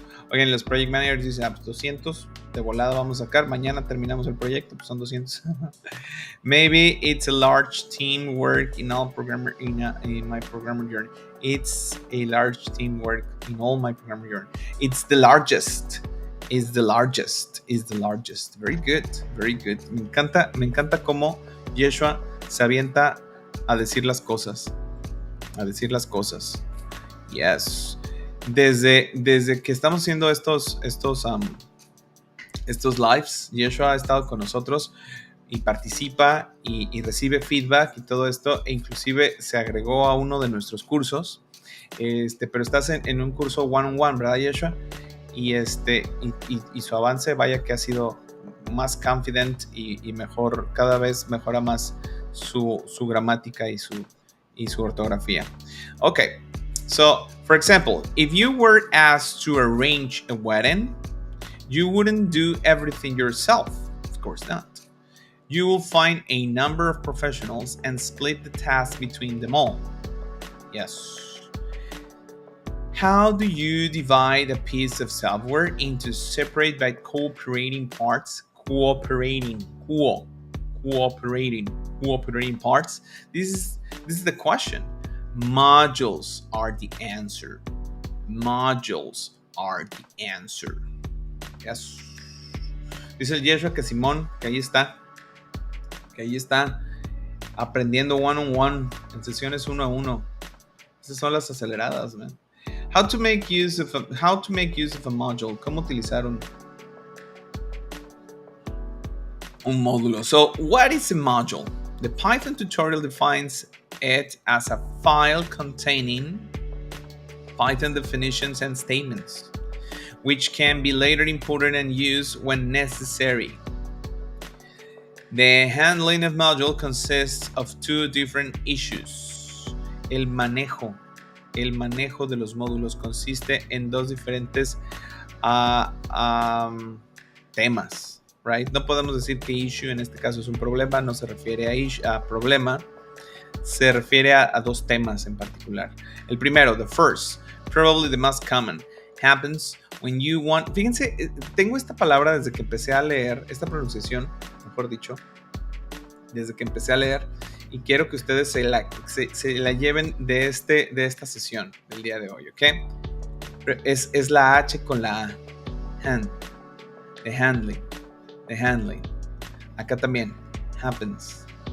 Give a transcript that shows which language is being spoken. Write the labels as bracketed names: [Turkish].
[Spanish] Oigan, los project managers dicen, pues 200 de volada vamos a sacar, mañana terminamos el proyecto, pues son 200. [English] Maybe it's a large team work in all programmer in my programmer journey. It's a large team work in all my programmer journey. It's the largest. Is the largest. Is the largest. Very good. Very good. [Spanish] Me encanta cómo Yeshua se avienta a decir las cosas. A decir las cosas. Yes. Desde que estamos haciendo estos lives, Yeshua ha estado con nosotros y participa y recibe feedback y todo esto, e inclusive se agregó a uno de nuestros cursos, pero estás en un curso one-on-one, ¿verdad, Yeshua? Y su avance, vaya que ha sido más confident y mejor, cada vez mejora más su gramática y su ortografía. [English] Okay, so for example, if you were asked to arrange a wedding, you wouldn't do everything yourself. Of course not. You will find a number of professionals and split the task between them all. Yes. How do you divide a piece of software into separate but cooperating parts? Cooperating parts. This is the question. Modules are the answer. Modules are the answer. Yes. [Spanish] Dice el Yeshua que Simón, que ahí está aprendiendo one-on-one, en sesiones 1-1. Esas son las aceleradas, man. [English] How to make use of a module. [Spanish] ¿Cómo utilizar un módulo? [English] So, what is a module? The Python tutorial defines it as a file containing Python definitions and statements, which can be later imported and used when necessary. The handling of module consists of two different issues. [Spanish] El manejo de los módulos consiste en dos diferentes temas, right? No podemos decir que issue en este caso es un problema, no se refiere a problema, se refiere a dos temas en particular. El primero, [English] the first, probably the most common, happens when you want. [Spanish] Fíjense, tengo esta palabra desde que empecé a leer, esta pronunciación, mejor dicho, desde que empecé a leer, y quiero que ustedes se la lleven de esta sesión del día de hoy, ¿ok? Es la H con la A. The handling. Acá también. Happens.